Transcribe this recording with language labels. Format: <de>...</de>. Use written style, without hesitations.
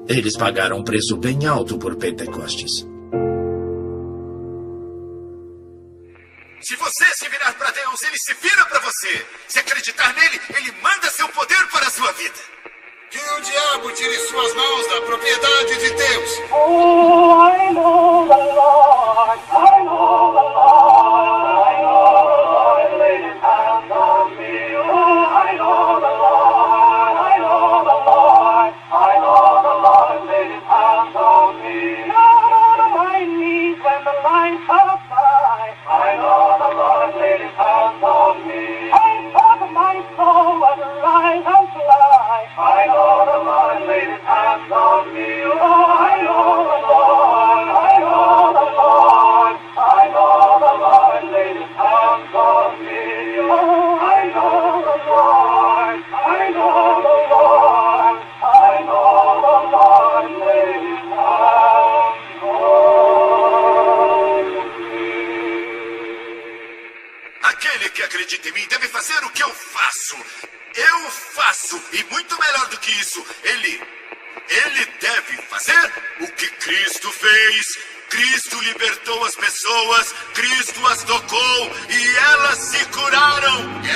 <pt>Eles pagaram um preço bem alto por Pentecostes. Se você se virar para Deus, ele se vira para você. Se acreditar nele, ele manda seu poder para a sua vida. Que o diabo tire suas mãos da propriedade de Deus.</pt> <en>Oh, I know the Lord, I know the Lord, I know the Lord laid his hands on me. Oh, I know the Lord, I know the Lord, I know the Lord laid his hands on me. Down on my knees when the line passed by, I know the Lord laid his hands on me. I thought my soul would rise and fly. I know the Lord laid his hands on me. Oh, I know the Lord, I know the Lord, I know the Lord laid his hands on me. Oh, I know the Lord, I know the Lord, I know the Lord laid his hands on me.</en> <pt>Aquele que acredita em mim deve fazer o que eu faço. Eu faço, e muito melhor do que isso, ele deve fazer o que Cristo fez. Cristo libertou as pessoas, Cristo as tocou, e elas se curaram.</pt>